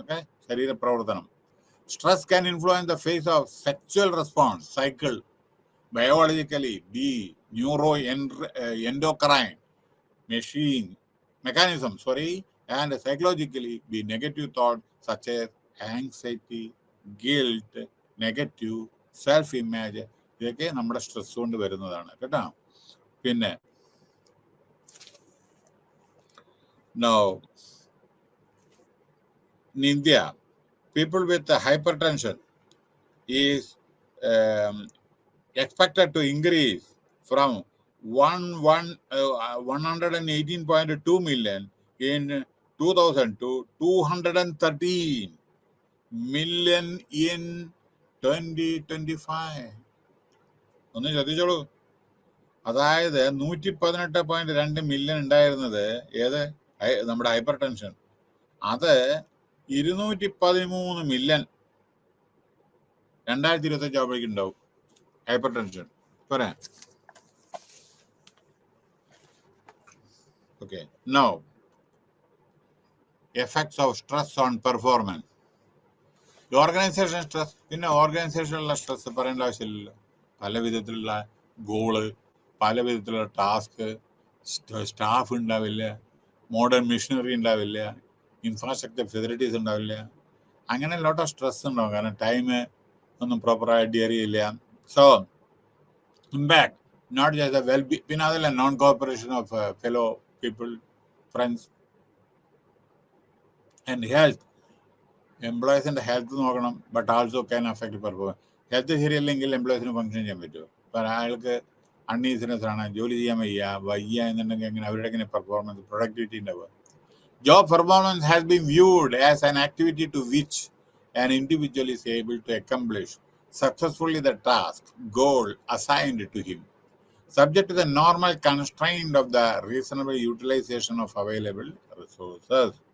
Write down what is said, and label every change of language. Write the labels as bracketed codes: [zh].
[en] Okay, Sharira Pravartanam. Stress can influence the phase of sexual response cycle, biologically be neuroendocrine mechanism, and psychologically be negative thoughts such as anxiety, guilt, negative self-image. [ml] ഇതൊക്കെ നമ്മുടെ stress കൊണ്ട് വരുന്നതാണ് കേട്ടോ. [en] പിന്നെ now in India, people with hypertension is expected to increase from 118.2 million in 2000 to 213 million in 2025. [ml] ഒന്ന് ശ്രദ്ധിച്ചോളൂ. അതായത് 118.2 million ഉണ്ടായിരുന്നത് ഏത് നമ്മുടെ ഹൈപ്പർ ടെൻഷൻ, അത് 213 മില്യൺ 2025 ആവുമ്പോഴേക്കും ഉണ്ടാവും ഹൈപ്പർ ടെൻഷൻ. പോരാ? [en] Okay. Now, effects of stress on performance. The organization stress, [ml] പിന്നെ ഓർഗനൈസേഷനിലുള്ള സ്ട്രെസ് പറയേണ്ട ആവശ്യമില്ലല്ലോ. പല വിധത്തിലുള്ള ഗോള്, പല വിധത്തിലുള്ള ടാസ്ക്, സ്റ്റാഫ് ഉണ്ടാവില്ല, മോഡേൺ മെഷീനറി ഉണ്ടാവില്ല, ഇൻഫ്രാസ്ട്രക്ചർ ഫെസിലിറ്റീസ് ഉണ്ടാവില്ല. അങ്ങനെ [en] lot of stress [ml] ഉണ്ടാവും. കാരണം ടൈം ഒന്നും പ്രോപ്പറായിട്ട് അഡിയർ ചെയ്യില്ല. [en] so impact not just a well be, [ml] പിന്നെ അതല്ല [en] Non cooperation of fellow people, friends, and health. [ml] എംപ്ലോയീസിൻ്റെ health നോക്കണം, [en] But also can affect performance. [ml] Health ശരിയല്ലെങ്കിൽ എംപ്ലോയീസിന് function ചെയ്യാൻ പറ്റുമോ? ഇപ്പം അയാൾക്ക് അൺഈസിനെസ് ആണ്, ജോലി ചെയ്യാൻ വയ്യ എന്നുണ്ടെങ്കിൽ എങ്ങനെ അവരുടെ എങ്ങനെ പെർഫോമൻസ്, പ്രൊഡക്ടിവിറ്റി ഉണ്ടാവുക? [en] Job performance has been viewed as an activity to which an individual is able to accomplish successfully the task, goal assigned to him, subject to the normal constraint of the reasonable utilization of available resources.